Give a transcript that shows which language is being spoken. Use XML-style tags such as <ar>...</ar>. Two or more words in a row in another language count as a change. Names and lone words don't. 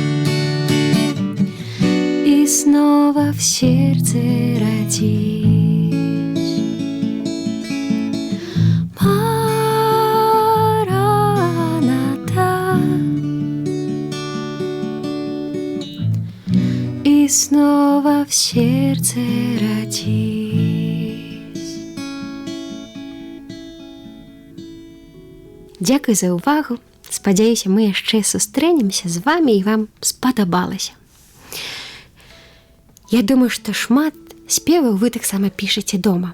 <ru>И снова в сердце родись. И снова в сердце родись.</ru> <be>Дзякуй за ўвагу. Спадзяюся, мы яшчэ сустрэнемся з вамі і вам спадабалася. Я думаю, што шмат спеваў вы таксама пішаце дома.</be>